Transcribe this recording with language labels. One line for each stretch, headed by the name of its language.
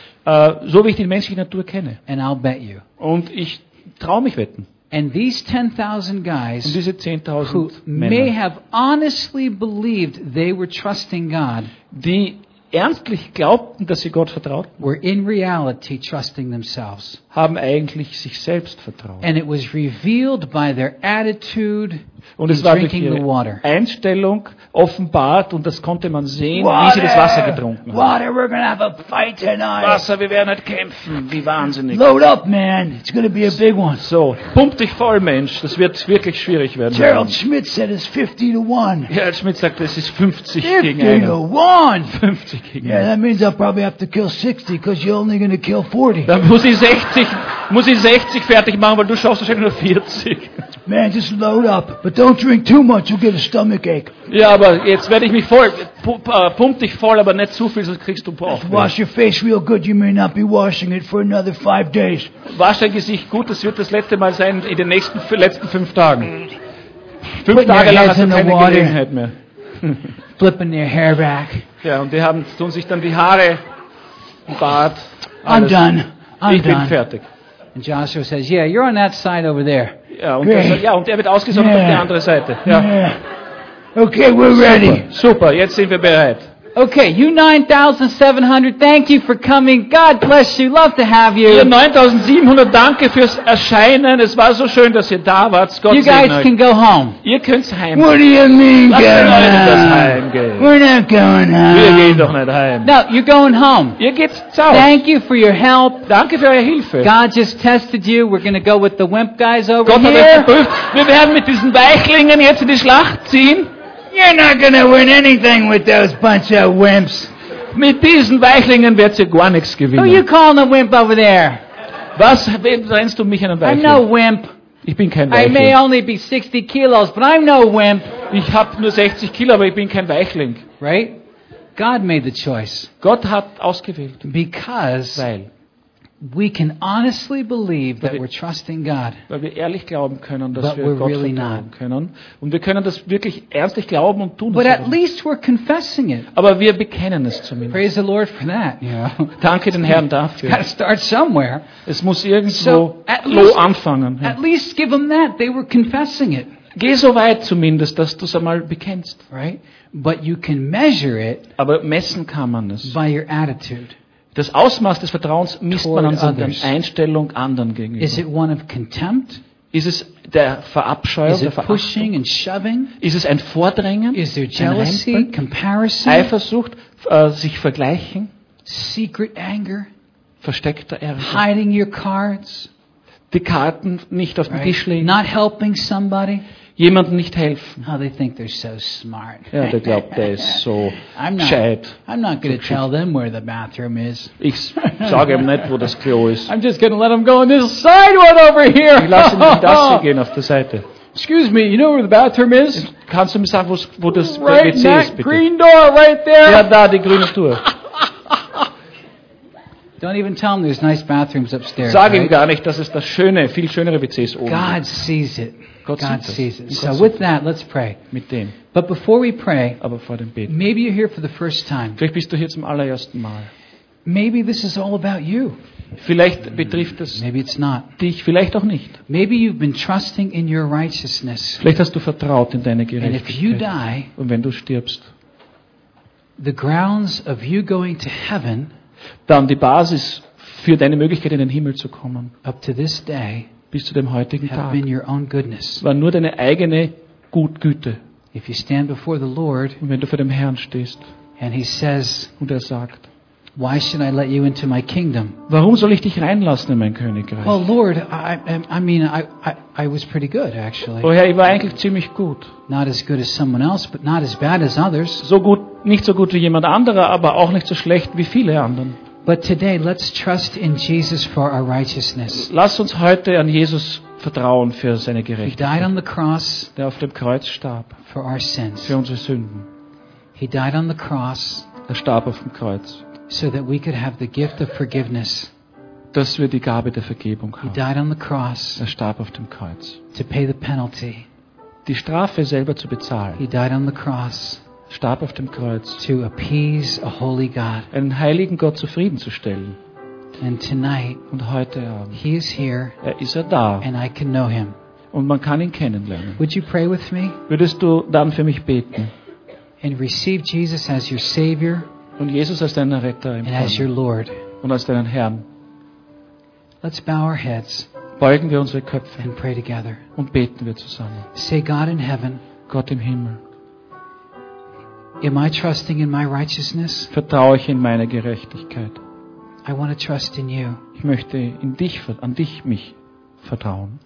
German: So wie ich die menschliche Natur kenne.
English: And I'll bet you.
German: Und ich traue mich wetten.
English: And these 10,000 guys,
German: und diese 10,000
English: who
German: Männer,
English: may have honestly believed they were trusting God,
German: die ernstlich glaubten, dass sie Gott vertrauten,
English: were in reality trusting themselves.
German: Haben eigentlich sich selbst vertraut.
English: And it was revealed by their attitude.
German: Und es war durch ihre Einstellung offenbart und das konnte man sehen,
English: water,
German: wie sie das Wasser getrunken haben.
English: We're gonna have a fight tonight.
German: Wasser, wir werden heute kämpfen, wie wahnsinnig.
English: Load up, man. It's gonna be a big one.
German: So, pump dich voll, Mensch. Das wird wirklich schwierig werden.
English: Gerald Schmidt said it's 50 to 1.
German: Gerald Schmidt sagt, es ist 50 gegen 1. 50
English: to 1.
German: 50 gegen 1.
English: Yeah, that means I'll probably have to kill 60, because you're only gonna kill 40.
German: Dann muss ich 60 fertig machen, weil du schaffst wahrscheinlich nur 40.
English: Man, just load up, but don't drink too much, you'll get a stomach ache.
German: Ja, aber jetzt werde ich mich voll, pump dich voll, aber nicht zu viel, sonst kriegst du Bauchweh.
English: Wash your face real good, you may not be washing it for another 5 days.
German: Wasch dein Gesicht gut, das wird das letzte Mal sein in den nächsten fünf Tagen. Fünf
English: Putting
German: Tage lang hast du
English: in
German: keine
English: water,
German: Gelegenheit mehr.
English: Flipping your hair back.
German: Ja, und die tun sich dann die Haare, Bart, alles.
English: I'm done, I'm
German: ich
English: done.
German: Bin fertig.
English: And Joshua says, yeah, you're on that side over there.
German: Ja, und er wird ausgesondert auf die andere Seite. Ja.
English: Okay, we're ready.
German: Super, jetzt sind wir bereit.
English: Okay, you 9,700, thank you for coming. God bless you. Love to have you.
German: Ihr 9,700, danke fürs Erscheinen. Es war so schön, dass ihr da wart. Gott segne euch.
English: You guys can go home.
German: Ihr könnt's heim.
English: What do you mean, go home?
German: Lass euch das heimgehen.
English: We're not going home.
German: Wir gehen doch nicht heim.
English: No, you're going home.
German: Ihr geht zurück.
English: Thank you for your help.
German: Danke für eure Hilfe.
English: God just tested you. We're going to go with the wimp guys over
German: Gott
English: here.
German: Gott hat euch geprüft. Wir werden mit diesen Weichlingen jetzt in die Schlacht ziehen.
English: You're not gonna win anything with those bunch of wimps.
German: Mit diesen Weichlingen wird sie gar nichts gewinnen.
English: Who are you calling a wimp over there?
German: Was nennst du mich einen Weichling?
English: I'm no wimp.
German: Ich bin kein Weichling.
English: I may only be 60 kilos, but I'm no wimp.
German: Ich hab nur 60 Kilo, aber ich bin kein Weichling.
English: Right? God made the choice.
German: Gott hat ausgewählt.
English: Because.
German: Weil.
English: We can honestly believe that we're trusting God.
German: Weil wir ehrlich glauben können, dass wir
English: we're
German: Gott
English: really
German: vertrauen
English: not.
German: Können. Und wir können das wirklich ernstlich glauben und tun.
English: But at least we're confessing it.
German: Aber wir bekennen es zumindest.
English: Praise the Lord for that.
German: Danke den Herrn dafür.
English: Gotta start somewhere.
German: Es muss irgendwo so anfangen.
English: At least give them that. They were confessing it.
German: Geh so weit zumindest, dass du es einmal bekennst.
English: Right? But you can measure it.
German: Aber messen kann man es.
English: By your attitude.
German: Das Ausmaß des Vertrauens misst man an seiner Einstellung anderen gegenüber.
English: Is it one of contempt?
German: Ist es der Verabscheu,
English: is it
German: der Verachtung?
English: Pushing and shoving?
German: Ist es ein Vordrängen?
English: Is there jealousy, comparison?
German: Eifersucht, sich vergleichen?
English: Secret anger?
German: Versteckter Ärger?
English: Hiding your cards?
German: Die Karten nicht auf den
English: right?
German: Tisch legen?
English: Not helping somebody?
German: Jemandem nicht helfen.
English: Oh, they think they're so smart.
German: Ja, der glaubt, der ist so gescheit.
English: I'm not going to tell them where the bathroom is.
German: Ich sage ihm nicht, wo das Klo ist.
English: I'm just going to let them go on this side one over here.
German: Ich lasse ihn das hier gehen auf der Seite.
English: Excuse me, you know where the bathroom is?
German: Kannst du mir sagen, wo das WC
English: right
German: ist, bitte?
English: Green door right there.
German: Ja, da, die grüne Tür.
English: Don't even tell them there's nice bathrooms upstairs.
German: Sag ihm
English: right?
German: gar nicht, dass es das schöne, viel schönere WC ist oben.
English: God sees it. God sees it. So with that, let's pray.
German: Mit dem.
English: But before we pray,
German: aber vor dem Beten,
English: maybe you're here for the first time.
German: Vielleicht bist du hier zum allerersten Mal.
English: Maybe this is all about you.
German: Vielleicht betrifft es
English: maybe it's not.
German: Dich, vielleicht auch nicht.
English: Maybe you've been trusting in your righteousness.
German: Vielleicht hast du vertraut in deine Gerechtigkeit.
English: And if you die,
German: und wenn du stirbst,
English: the grounds of you going to heaven,
German: dann die Basis für deine Möglichkeit, in den Himmel zu kommen,
English: up to this day,
German: bis zu dem heutigen Tag, war nur deine eigene Gutgüte.
English: If you stand before the Lord,
German: und wenn du vor dem Herrn stehst,
English: and he says,
German: und er sagt,
English: why should I let you into my kingdom?
German: Warum soll ich dich reinlassen in mein Königreich?
English: Well, Lord, I was pretty good, actually.
German: Oh Herr, ich war eigentlich ziemlich gut.
English: Not as good as someone else, but not as bad as others.
German: So gut, nicht so gut wie jemand anderer, aber auch nicht so schlecht wie viele anderen.
English: But today, let's trust in Jesus for our righteousness.
German: Lass uns heute an Jesus vertrauen für seine Gerechtigkeit.
English: He died on the cross,
German: der auf dem Kreuz starb,
English: for our sins.
German: Für unsere Sünden.
English: He died on the cross,
German: er starb auf dem Kreuz,
English: so that we could have the gift of forgiveness.
German: Dass wir die Gabe der Vergebung haben.
English: He died on the cross,
German: er starb auf dem Kreuz,
English: to pay the penalty.
German: Die Strafe selber zu bezahlen.
English: He died on the cross,
German: starb auf dem Kreuz,
English: to appease a holy God,
German: einen heiligen Gott zufrieden zu stellen.
English: And tonight,
German: und heute Abend,
English: he is here,
German: er ist er da,
English: and I can know him.
German: Und man kann ihn kennenlernen.
English: Would you pray with me?
German: Würdest du dann für mich beten?
English: And receive Jesus as your Savior,
German: und Jesus als deinen Retter empfangen,
English: and as your Lord,
German: und als deinen Herrn.
English: Let's bow our heads,
German: beugen wir unsere Köpfe,
English: and pray together,
German: und beten wir zusammen.
English: Say God in heaven,
German: Gott im Himmel,
English: am I trusting in my righteousness?
German: Vertraue ich in meine Gerechtigkeit?
English: I want to trust in you.
German: Ich möchte an dich vertrauen.